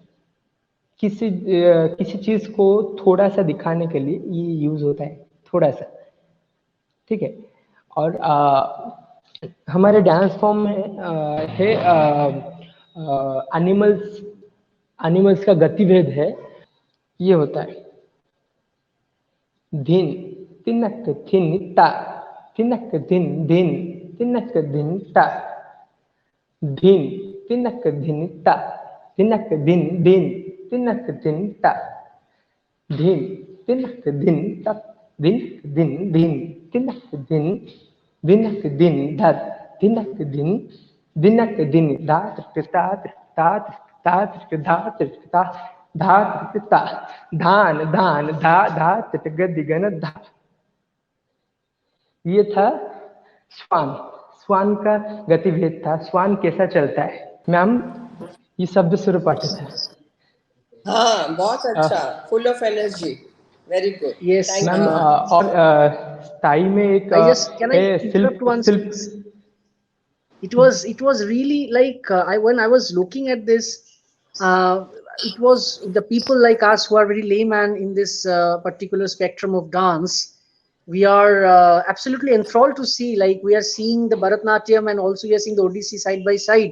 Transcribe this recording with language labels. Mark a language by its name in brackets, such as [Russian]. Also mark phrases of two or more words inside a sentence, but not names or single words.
[Hindi] किसी चीज को थोड़ा सा दिखाने के लिए ये यूज होता है, थोड़ा सा, ठीक है। और हमारे [English] dance form [Hindi] में है एनिमल्स का गतिभेद है, ये होता है धिन तिनक थिन ता, तिनक धिन धिन तिनक धिन ता, धिन तिनक धिन ता, तिनक धिन धिन तिनक धिन ता, धिन तिनक धिन ता, धिन धिन धिन तिनक धिन, दिनक दिन धर, दिनक दिन, दिनक दिन धात्र तात तात तात धात्र ता, धात्र ता, धान धान धा धात्र गदिगन धा। ये था स्वान का गतिभेद था, स्वान कैसा चलता है। मैम ये शब्द सुर पाठक है। हाँ, बहुत अच्छा, [English] full of energy, very good. Yes, [Hindi] मैम और स्थाई में एक [English] can I interrupt once? It was really like when I was looking at this, it was the people like us who are very layman in this particular spectrum of dance. We are absolutely enthralled to see, like we are seeing the Bharatnatyam and also we are seeing the Odissi side by side.